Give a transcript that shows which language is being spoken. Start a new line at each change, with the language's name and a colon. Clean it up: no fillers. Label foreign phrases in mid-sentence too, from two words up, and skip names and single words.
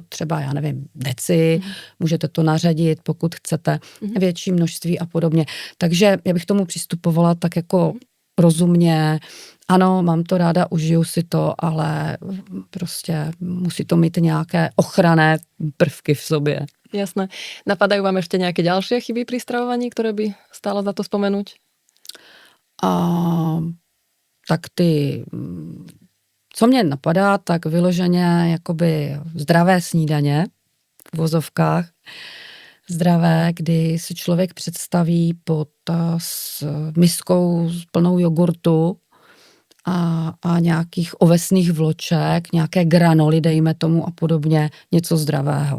Czech: Třeba, já nevím, deci, můžete to nařadit, pokud chcete, větší množství a podobně. Takže já bych tomu přistupovala tak jako rozumně. Ano, mám to ráda, užiju si to, ale prostě musí to mít nějaké ochranné prvky v sobě. Jasné.
Slovak: Napadajú vám ešte nejaké ďalšie chyby pri stravovaní, ktoré by stálo za to spomenúť?
Czech: Tak co mě napadá, tak vyloženě jakoby zdravé snídaně v vozovkách. Zdravé, kdy si člověk představí pod s miskou plnou jogurtu a nějakých ovesných vloček, nějaké granoly, dejme tomu a podobně, něco zdravého.